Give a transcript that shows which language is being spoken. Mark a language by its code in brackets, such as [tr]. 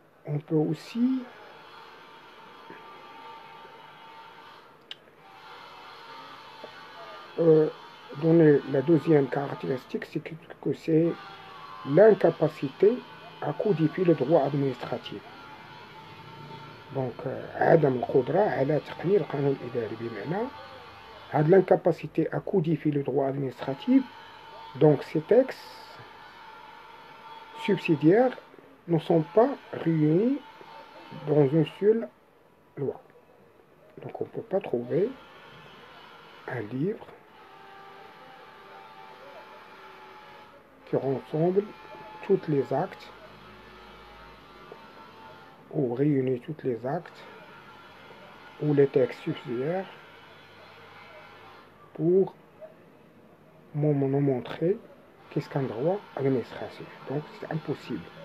[fr] On peut aussi donner la deuxième caractéristique, c'est que c'est l'incapacité à codifier le droit administratif. [ar] Donc, عدم القدرة على تقنين القانون الإداري بمعنى هذه [fr] l'incapacité à codifier le droit administratif. Donc, ces textes subsidiaires ne sont pas réunis dans une seule loi. Donc, on ne peut pas trouver un livre qui rassemble tous les actes ou réunit tous les actes ou les textes subsidiaires pour nous montrer qu'est-ce qu'un droit administratif. Donc c'est impossible.